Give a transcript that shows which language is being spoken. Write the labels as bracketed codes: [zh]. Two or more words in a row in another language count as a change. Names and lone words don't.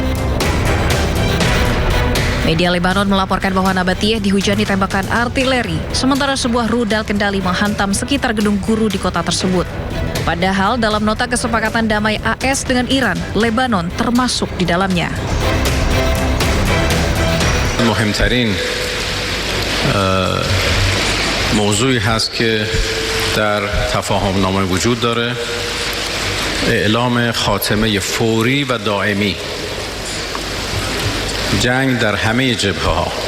[id] Media Lebanon melaporkan bahwa Nabatiyeh dihujani tembakan artileri, sementara sebuah rudal kendali menghantam sekitar gedung guru di kota tersebut. Padahal dalam nota kesepakatan damai AS dengan Iran, Lebanon termasuk di dalamnya. [fa] مهمترین موضوعی هست که در تفاهم نامه وجود داره اعلام خاتمه فوری و دائمی جنگ در همه جبهه‌ها